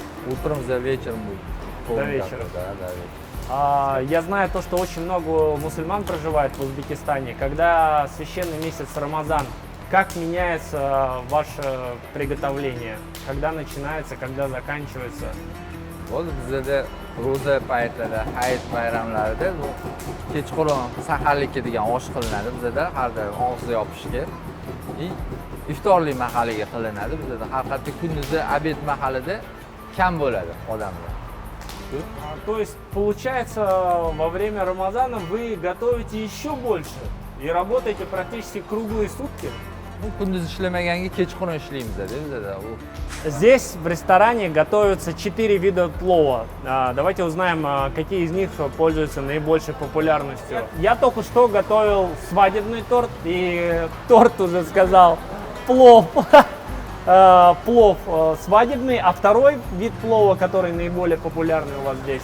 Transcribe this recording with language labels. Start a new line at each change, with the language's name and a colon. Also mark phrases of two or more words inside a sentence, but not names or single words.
Russian: Утром за вечером будет. До вечера? Да, до вечера. Я знаю то, что очень много мусульман проживает в Узбекистане. Когда священный месяц Рамазан, как меняется ваше приготовление? Когда начинается, когда заканчивается?
Uzbek: Вот bizda ro'za paytlari, hayit bayramlarida bu kechqurun saharlikka degan osh qilinadi bizda har doim og'zi yopishga. Iftorlik mahaliga qilinadi bizda. Haqiqatda kunduzda obed mahalida kam bo'ladi odamlar.
Russian: То есть, получается, во время Рамазана вы готовите еще больше и работаете практически круглые сутки?
Uzbek: Bu kunduz ishlamaganga kechqurun ishlaymiz-da bizda.
Russian: Здесь в ресторане готовятся 4 вида плова. Давайте узнаем, какие из них пользуются наибольшей популярностью. Я только что готовил свадебный торт, и торт уже сказал плов. Плов свадебный, а второй вид плова, который наиболее популярный у вас здесь.